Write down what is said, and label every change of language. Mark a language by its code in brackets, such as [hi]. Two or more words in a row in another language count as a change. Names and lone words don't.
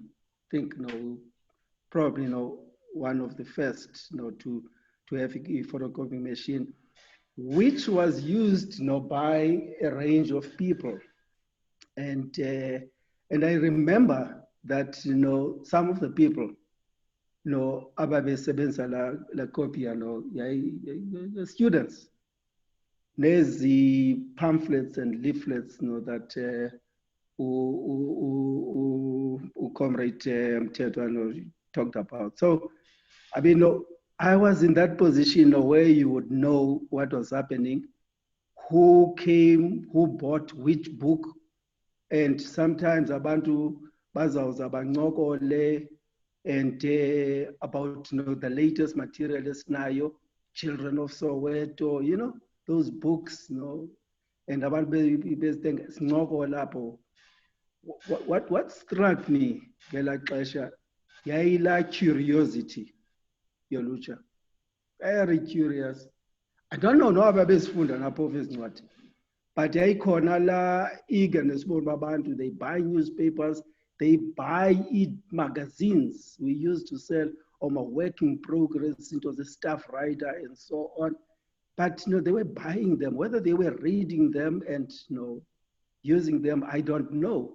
[en] I think probably one of the first to have a photocopying machine, which was used by a range of people. And I remember that some of the people [xh] ababesebenza la [en] copier the students, there's the pamphlets and leaflets that Comrade Mtetwa talked about. So I mean, I was in that position where you would know what was happening, who came, who bought which book, and sometimes [xh] abantu bazawuza bancokole [en] and about the latest material esinayo, Children of Soweto, those books, you know, and about what struck me [xh] ngelaa xesha yayilaa [en] curiosity yolutsha. Very curious. I don't know [xh] noba bezifunda na phofu ezi ncwadi, [en] but [xh] yayikhona laa [en] eagerness [xh] bona abantu, [en] they buy newspapers, they buy magazines we used to sell on a work in progress, it was a staff writer and so on. But you know, they were buying them, whether they were reading them and you know, using them, I don't know.